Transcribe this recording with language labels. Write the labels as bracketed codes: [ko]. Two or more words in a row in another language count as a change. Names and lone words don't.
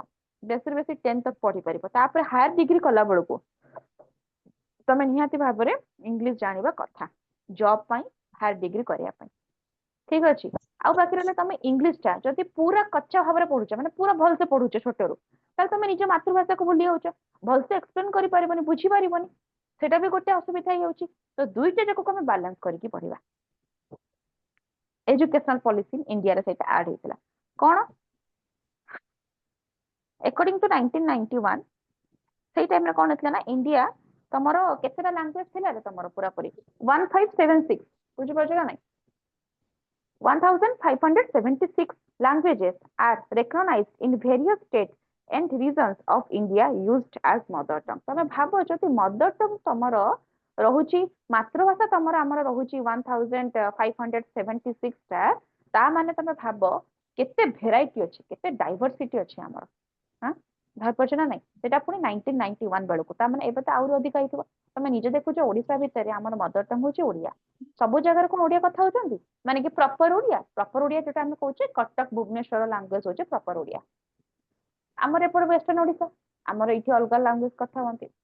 [or] ବେଶୀରୁ ବେଶୀ 10 ତକ ପଢିପାରିବ ତାପରେ [en] higher degree [or] କଲା ବେଳକୁ ତମେ ନିହାତି ଭାବରେ ଇଂଲିଶ ଜାଣିବା କଥା ଜବ୍ ପାଇଁ [en] higher degree [or] କରିବା ପାଇଁ ଠିକ ଅଛି ଆଉ ବାକି ରହିଲା ତମେ ଇଂଲିଶ ଟା ଯଦି ପୁରା କଚ୍ଚା ଭାବରେ ପଢୁଛ ମାନେ ପୁରା ଭଲସେ ପଢୁଛ ଛୋଟରୁ ତାହେଲେ ତମେ ନିଜ ମାତୃଭାଷାକୁ ଭୁଲି ଯାଉଛ ଭଲସେ ଏକ୍ସପ୍ଲେନ କରିପାରିବନି ବୁଝିପାରିବନି ସେଟା ବି ଗୋଟେ ଅସୁବିଧା ହେଇଯାଉଛି ତ ଦୁଇଟା ଯାକକୁ ଆମେ ବାଲାନ୍ସ କରିକି ପଢିବା [en] educational policy [or] ଇଣ୍ଡିଆରେ ସେଇଟା ଆଡ ହେଇଥିଲା କଣ [en] according to [or] 1991 ସେଇ ଟାଇମରେ କଣ ହେଇଥିଲା ନା ଇଣ୍ଡିଆ ତମର କେତେଟା ଲାଙ୍ଗୁଏଜ ଥିଲା ରେ ତମର ପୁରାପୁରି 1576 ବୁଝିପାରୁଛ ନା ନାଇଁ 1576 [en] languages are recognized in various states and regions of India used as mother tongue. [or] ତମେ ଭାବ ଯଦି [en] mother tongue [or] ତମର ରହୁଛି ମାତୃଭାଷା ତମର ଆମର ରହୁଛି 1576 ଟା ତା ମାନେ ତମେ ଭାବ କେତେ ଭେରାଇଟି ଅଛି କେତେ ଡାଇଭରସିଟି ଅଛି ଆମର ହଁ ଭାବିପାରୁଛ ନା ନାଇଁ ସେଟା ପୁଣି 1991 ବେଳକୁ ତା ମାନେ ଏବେ ତ ଆହୁରି ଅଧିକ ହେଇଥିବ ତମେ ନିଜେ ଦେଖୁଛ ଓଡିଶା ଭିତରେ ଆମର [en] mother tongue [or] ହଉଛି ଓଡିଆ ସବୁ ଜାଗାରେ କଣ ଓଡିଆ କଥା ହଉଛନ୍ତି ମାନେ କି ପ୍ରପର ଓଡିଆ ଯୋଉଟା ଆମେ କହୁଛେ କଟକ ଭୁବନେଶ୍ୱର ଲାଙ୍ଗୁଏଜ ହଉଛି ପ୍ରପର ଓଡିଆ ଆମର ଏପଟେ ୱେଷ୍ଟର୍ଣ୍ଣ ଓଡିଶା ଆମର ଏଇଠି ଅଲଗା ଲାଙ୍ଗୁଏଜ କଥା ହୁଅନ୍ତି